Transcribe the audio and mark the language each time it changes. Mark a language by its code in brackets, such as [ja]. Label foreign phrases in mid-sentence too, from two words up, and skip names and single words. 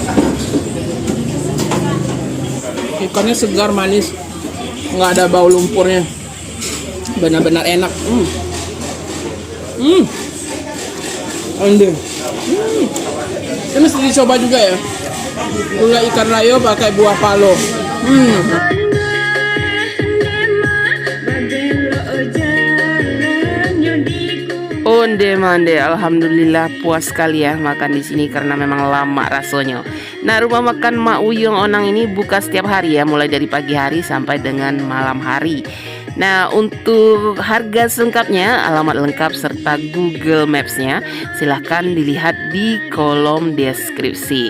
[id] Ikannya segar, manis, nggak ada bau lumpurnya. Benar-benar enak. Ini mesti dicoba juga ya. Gulai ikan layo pakai buah palo. [min] Onde mande, [id] alhamdulillah puas sekali ya makan di sini karena memang lama rasanya. Nah, rumah makan Mak Uyong Onang ini buka setiap hari ya, mulai dari pagi hari sampai dengan malam hari. Nah, untuk harga selengkapnya, alamat lengkap serta Google Maps-nya silahkan dilihat di kolom deskripsi.